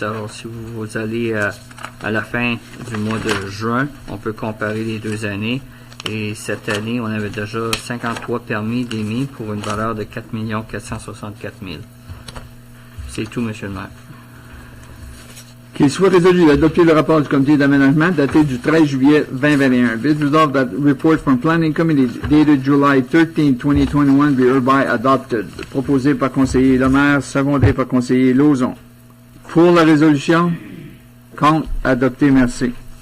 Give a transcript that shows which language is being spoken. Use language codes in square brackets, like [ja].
[fr] Alors, si vous allez à la fin du mois de juin, on peut comparer les 2 années. Et cette année, on avait déjà 53 permis d'émis pour une valeur de 4 464 000. C'est tout, Monsieur le maire. Qu'il soit résolu d'adopter le rapport du comité d'aménagement daté du 13 juillet 2021. [en] Be it resolved that report from Planning Committee dated July 13, 2021 be hereby adopted. [fr] Proposé par conseiller Lemaire, secondé par conseiller Lauzon. Pour la résolution, contre, adopté, merci.